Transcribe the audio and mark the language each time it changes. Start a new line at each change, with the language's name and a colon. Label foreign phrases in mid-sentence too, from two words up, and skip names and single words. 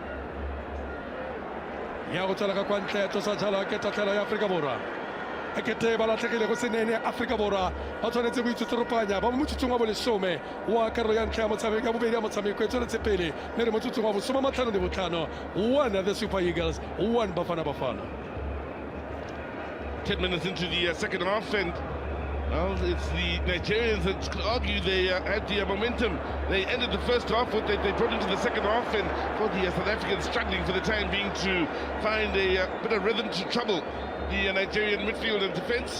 Tswana: ya go tswela ka kwa ntle tlosa jalo ke tatlhelo ya Afrika Borwa e kete ba latlhegile go senene Afrika Borwa ba tshwanetse go itsotsoropanya ba mo motsotsong wa bolesome wa karolo ya ntlha ya motshameko ya bobedi ya motshameko e tsweletse pele mme re motsotsong wa bosome matlhano le botlhano
English: one the Super Eagles, one Bafana Bafana. 10 minutes into the second half, and well, it's the Nigerians that could argue they had the momentum. They ended the first half, what they brought into the second half, and for the South Africans struggling for the time being to find a bit of rhythm to trouble the Nigerian midfield and defence.